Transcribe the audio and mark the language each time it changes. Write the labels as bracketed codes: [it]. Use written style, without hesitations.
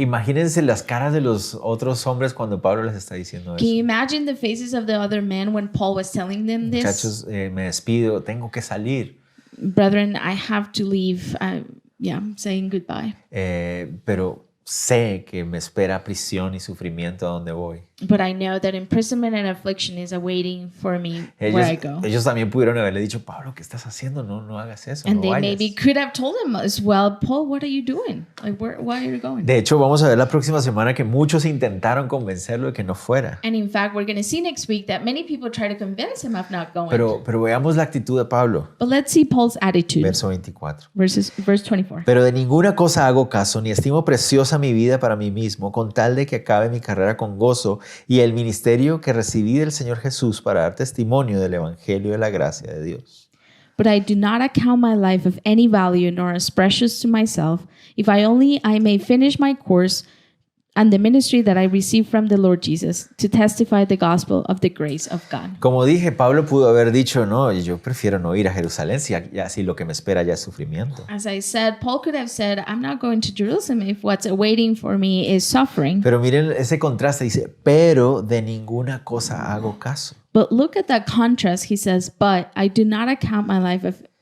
[es] Imagínense las caras de los otros hombres cuando Pablo les está diciendo [en] Can you [es] eso. [en] imagine the faces of the other men when Paul was telling them this? [es] Muchachos, me despido, tengo que salir. [en] Brethren, I have to leave. Yeah, saying goodbye. [es] Pero sé que me espera prisión y sufrimiento a donde voy. [en] But I know that imprisonment and affliction is awaiting for me where I go. [es] Ellos también pudieron haberle dicho, Pablo, ¿qué estás haciendo? No hagas eso, [en] And [es] no [en] they [es] vayas. [en] maybe could have told him as well, Paul, what are you doing? Like, why are you going? [es] De hecho, vamos a ver la próxima semana que muchos intentaron convencerlo de que no fuera. [en] And in fact, we're going to see next week that many people try to convince him of not going. [es] Pero veamos la actitud de Pablo. [en] But let's see Paul's attitude. [es] Verso 24. [en] Verse 24. [es] Pero de ninguna cosa hago caso, ni estimo preciosa mi vida para mí mismo, con tal de que acabe mi carrera con gozo y el ministerio que recibí del Señor Jesús para dar testimonio del Evangelio de la gracia de Dios. [en] But I do not account my life of any value nor as precious to myself, if I may finish my course and the ministry that I received from the Lord Jesus, to testify the gospel of the grace of God. [es] Como dije, Pablo pudo haber dicho, no, yo prefiero no ir a Jerusalén si así lo que me espera ya es sufrimiento. [en] As I said, Paul could have said, I'm not going to Jerusalem if what's awaiting for me is suffering. [es] Pero miren ese contraste, dice, pero de ninguna cosa hago caso. [en] But look at that contrast. He says, but I do not account my life of...